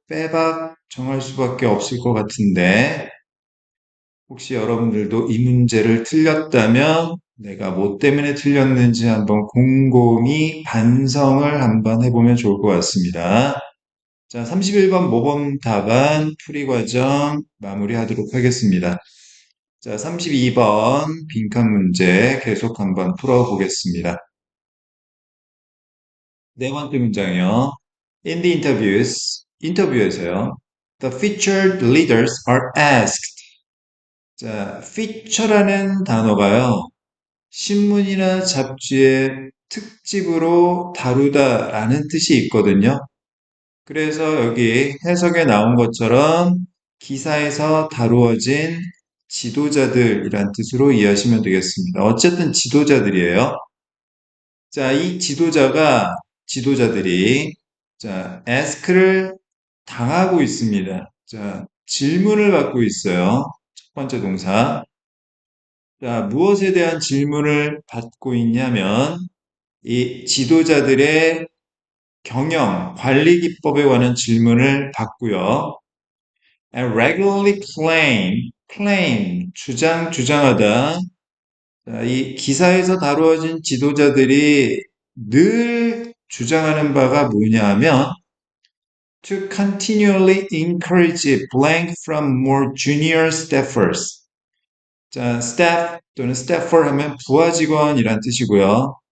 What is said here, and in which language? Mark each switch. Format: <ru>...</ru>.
<ko>빼박 정할 수밖에 없을 것 같은데, 혹시 여러분들도 이 문제를 틀렸다면 내가 뭐 때문에 틀렸는지 한번 곰곰이 반성을 한번 해보면 좋을 것 같습니다. 자, 31번 모범 답안 풀이 과정 마무리하도록 하겠습니다. 자, 32번 빈칸 문제 계속 한번 풀어보겠습니다. 네 번째 문장이요.</ko> <en>In the interviews,</en> <ko>인터뷰에서요.</ko> <en>The featured leaders are asked.</en> <ko>자, feature라는 단어가요. 신문이나 잡지의 특집으로 다루다라는 뜻이 있거든요. 그래서 여기 해석에 나온 것처럼 기사에서 다루어진 지도자들이란 뜻으로 이해하시면 되겠습니다. 어쨌든 지도자들이에요. 자, 이 지도자들이, 자, ask를 당하고 있습니다. 자, 질문을 받고 있어요. 첫 번째 동사. 자, 무엇에 대한 질문을 받고 있냐면, 이 지도자들의 경영, 관리 기법에 관한 질문을 받고요.</ko> <en>And regularly</en> <ko>주장하다. 자, 이 기사에서 다루어진 지도자들이 늘 주장하는 바가 뭐냐 하면</ko> <en>to continually encourage blank from more junior staffers.</en> <ko>자, staff 또는 staffer 하면 부하 직원이란 뜻이고요.</ko>